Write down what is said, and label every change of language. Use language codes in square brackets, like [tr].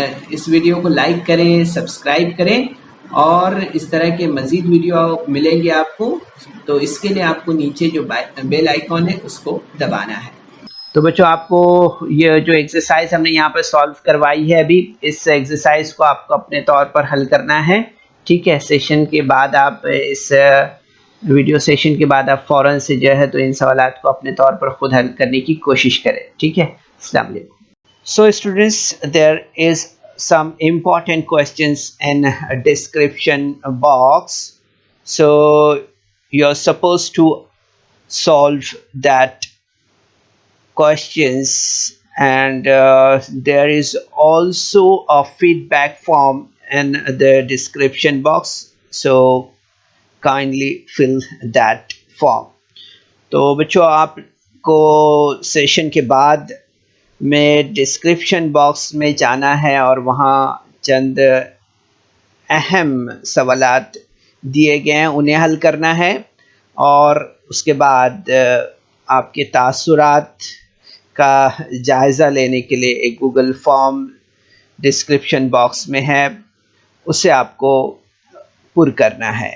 [ur] اس video کو like کریں، subscribe کریں، اور اس طرح کے مزید ویڈیو ملیں گے آپ کو، تو اس کے لیے آپ کو نیچے جو بیل آئیکن ہے اس کو دبانا ہے۔ تو بچوں آپ کو یہ جو ایکسرسائز ہم نے یہاں پر سالو کروائی ہے ابھی، اس ایکسرسائز کو آپ کو اپنے طور پر حل کرنا ہے، ٹھیک ہے۔ سیشن کے بعد آپ اس ویڈیو سیشن کے بعد آپ فوراً سے جو ہے تو ان سوالات کو اپنے طور پر خود حل کرنے کی کوشش کریں، ٹھیک ہے۔ السلام علیکم۔ [en] So students, there is some important questions in a description box. So you're supposed to solve that questions, and there is also a feedback form in the description box. So kindly fill that form. [ur] تو بچوں آپ کو session کے بعد میں description box میں جانا ہے اور وہاں چند اہم سوالات دیے گئے ہیں انہیں حل کرنا ہے، اور اس کے بعد آپ کے تاثرات کا جائزہ لینے کے لیے ایک گوگل فارم ڈسکرپشن باکس میں ہے، اسے آپ کو پر کرنا ہے۔